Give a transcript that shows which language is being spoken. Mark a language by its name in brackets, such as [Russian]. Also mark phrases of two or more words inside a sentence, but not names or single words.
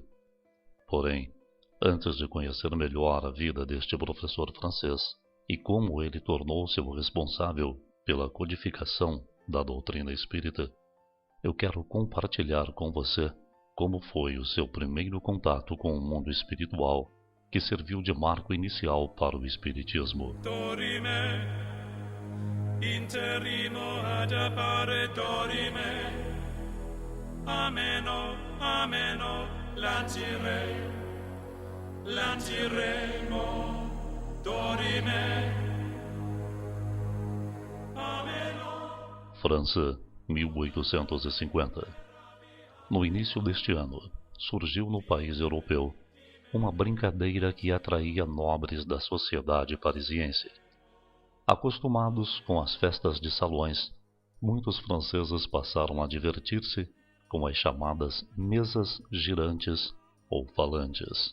[Portuguese] Porém, antes de conhecer melhor a vida deste professor francês e como ele tornou-se o responsável pela codificação da doutrina espírita, eu quero compartilhar com você como foi o seu primeiro contato com o mundo espiritual que serviu de marco inicial para o espiritismo. Dorime, interrimo ad appare dorime, ameno, ameno, lanciremo, dorime, ameno. França, 1850. No início deste ano, surgiu no país europeu uma brincadeira que atraía nobres da sociedade parisiense. Acostumados com as festas de salões, muitos franceses passaram a divertir-se com as chamadas mesas girantes ou falantes.